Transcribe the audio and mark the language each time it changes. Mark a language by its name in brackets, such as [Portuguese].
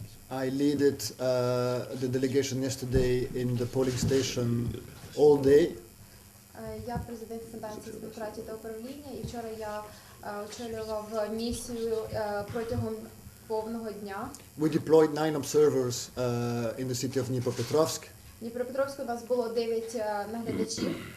[English] I led the delegation yesterday in the polling station all day. [Ukrainian] Я президент Фундації з демократії та управління, і вчора я очолював місію протягом повного дня. [English] We deployed 9 observers in the city of Dnipropetrovsk. [Ukrainian] В Дніпропетровську у нас було 9 наглядачів.